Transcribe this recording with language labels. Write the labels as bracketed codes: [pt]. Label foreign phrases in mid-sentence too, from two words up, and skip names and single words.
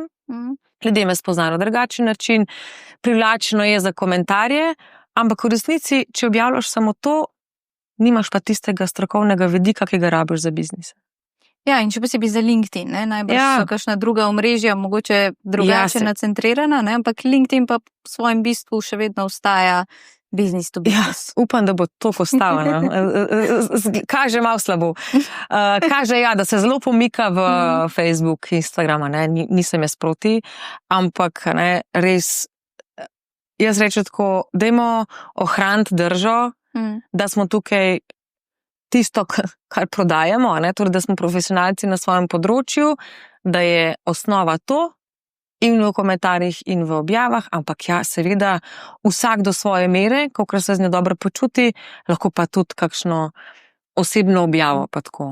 [sl] Ljudje me spoznajo na drugačen način, privlačno je za komentarje, ampak v resnici, če objavljaš samo to, nimaš pa tistega strokovnega vidika, ki ga rabiš za biznis. In še posebej za LinkedIn, najbolj so kakšna druga omrežja, mogoče drugače nacentrirana, ampak LinkedIn pa v svojem bistvu še vedno ostaja [en] business to business. [sl] Upam, da bo to postavljeno. Kaže malo slabo. Kaže, da se zelo pomika v Facebook, Instagrama, nisem jaz proti, ampak res. Jaz rečem tako, dajmo ohraniti držo, da smo tukaj tisto, kar prodajamo, torej, da smo profesionalci na svojem področju, da je osnova to in v komentarjih in v objavah, ampak seveda vsak do svoje mere, kolikor se z njo dobro počuti, lahko pa tudi kakšno osebno objavo pa tako.